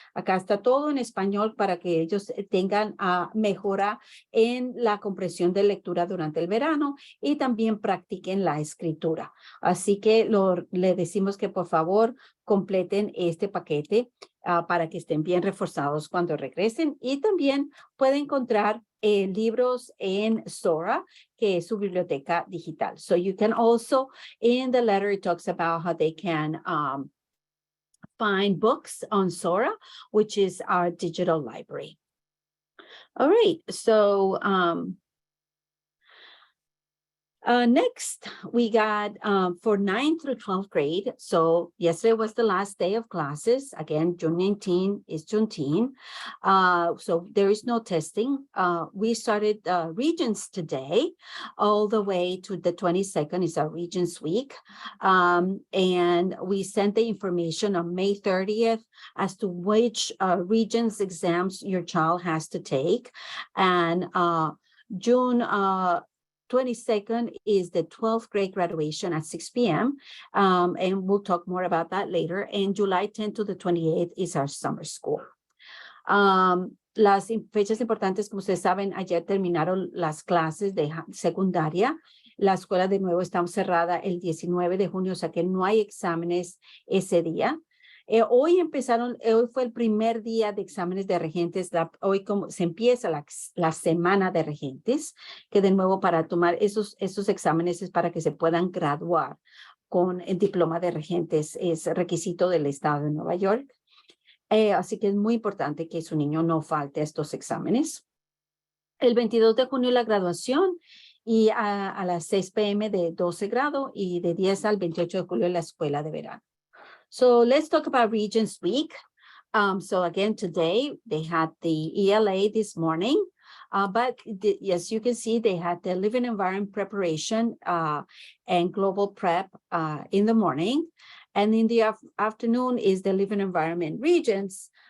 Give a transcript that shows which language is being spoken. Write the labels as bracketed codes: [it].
[es] Acá está todo en español para que ellos tengan mejora en la comprensión de lectura durante el verano y también practiquen la escritura. Así que le decimos que por favor completen este paquete para que estén bien reforzados cuando regresen, y también pueden encontrar libros en Sora, que es su biblioteca digital. [en] So you can also, in the letter, it talks about how they can find books on Sora, which is our digital library. All right, so next, we got for 9th through 12th grade. So yesterday was the last day of classes. Again, June 19 is Juneteenth. So there is no testing. We started Regents today, all the way to the 22nd is our Regents Week. And we sent the information on May 30th as to which Regents exams your child has to take. And June 22nd is the 12th grade graduation at 6 p.m. And we'll talk more about that later. And July 10th to the 28th is our summer school. [es] Las fechas importantes, como ustedes saben, ayer terminaron las clases de secundaria. La escuela de nuevo está cerrada el 19 de junio, o sea que no hay exámenes ese día. Hoy fue el primer día de exámenes de regentes. Hoy como se empieza la semana de regentes, que de nuevo para tomar esos exámenes es para que se puedan graduar con el diploma de regentes. Es requisito del estado de Nueva York. Así que es muy importante que su niño no falte a estos exámenes. El 22 de junio la graduación, y a las 6 p.m. de 12 grado y de 10 al 28 de julio en la escuela de verano. [en] So let's talk about Regents Week. So again, today they had the ELA this morning, but as you can see, they had the living environment preparation and global prep in the morning. And in the afternoon is the living environment Regents.